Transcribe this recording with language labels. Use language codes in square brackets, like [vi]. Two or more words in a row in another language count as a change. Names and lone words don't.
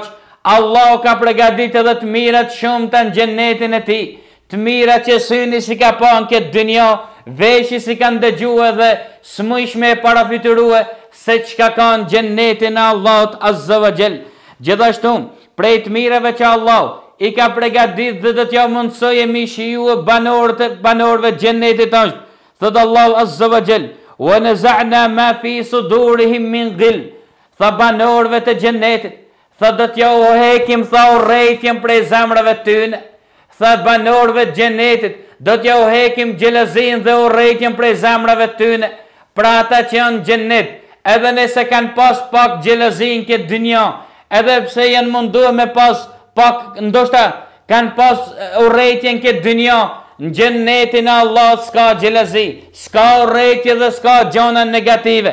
[sq] Allah ka përgatitur edhe të mirat shumë të në xhennetin e tij, të mirat që syni si ka pa në këtë dynja, veshi si kanë dëgjue dhe smujshme e parafityrue se çka ka në xhennetin e Allahut [ar] عز وجل. [sq] Gjithashtu, prej të mirave që Allah i ka përgatitur dhe do t'ja mundsojë mi shiju banorëve të xhennetit është, thot Allahu [ar] عز وجل, ونزعنا ما في صدورهم من غل. [sq] Tha banorëve të xhennetit, tha do t'ja u hekim, tha urrëtien prej zemrave tyne. Tha banorëve të xhennetit, do t'ja u hekim xhelozin dhe urrëtien prej zemrave tyne. Pra ata që janë në xhennet, edhe nëse kanë pas pak xhelozin këtë dynja, edhe pse janë munduar me pas pak, ndoshta kanë pas urrëtien këtë dynja, në xhennetin e Allahut s'ka xhelozi, s'ka urrëtie dhe s'ka gjëna negative.